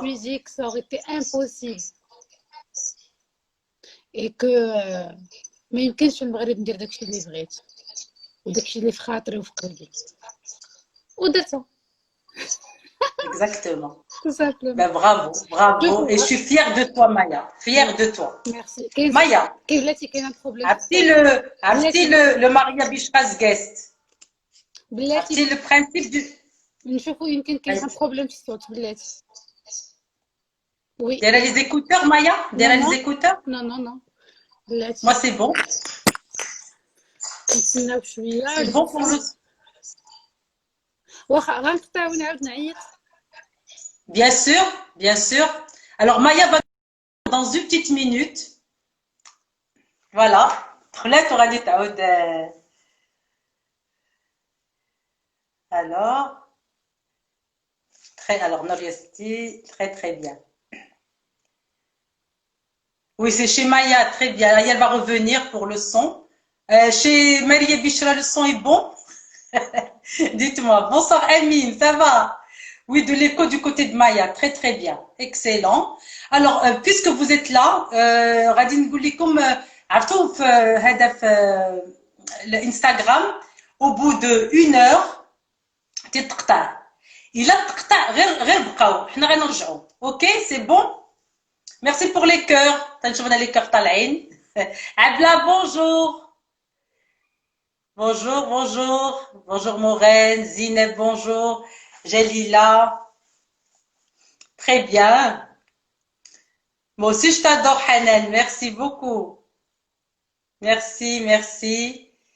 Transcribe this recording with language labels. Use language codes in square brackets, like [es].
[fr] suis dit que ça aurait été impossible. Et que [ar] ما يمكنش في المغرب ندير داكشي اللي بغيت وداكشي اللي في خاطري وفي قلبي ودرتها. [fr] Exactement. Tout simplement. Ben, bravo, bravo. Et je suis fière de toi, Maya. Fière de toi. Merci. Maya, [ar] كاين بلاتي كاين [fr] un problème. [ar] عرفتي le Maria Bichras guest. بلاتي عرفتي [fr] le principe du. [ar] نشوفوا يمكن كاين [fr] un problème [ar] في الصوت بلاتي. [fr] Oui. Derrière les écouteurs, Maya? Derrière les écouteurs? Non, non, non. [ar] بلاتي. [fr] Moi, c'est bon. [ar] نتسناو شوية. [fr] C'est bon pour le. [ar] واخا غنقطعو ونعاود نعيط. [fr] Bien sûr, bien sûr. Alors, Maya va dans une petite minute. [ar] Voilà. طلعت وغادي تعاود. [fr] Alors, alors Noriesti, très très bien. Oui, c'est chez Maya, très bien. Elle va revenir pour le son. Chez Maria Bichra, le son est bon? Dites-moi. Bonsoir Amine, ça va? Oui, de l'écho du côté de Maya, très très bien. Excellent. Alors, puisque vous êtes là, [ar] غادي نقول لكم عرفتوا في هذا في الانستغرام [fr] au bout de 1 heure [ar] تتقطع. إلا تقطع غير بقاو حنا غنرجعوا. [fr] OK, c'est bon? Merci pour les cœurs. [ar] تنشوفنا [fr] les cœurs [ar] طالعين. [fr] Abla, bonjour. Bonjour, bonjour. Bonjour Maureen, Zineb, bonjour. Jalila. Très bien. Moi aussi, je t'adore, Hanan. Merci beaucoup. Merci, merci.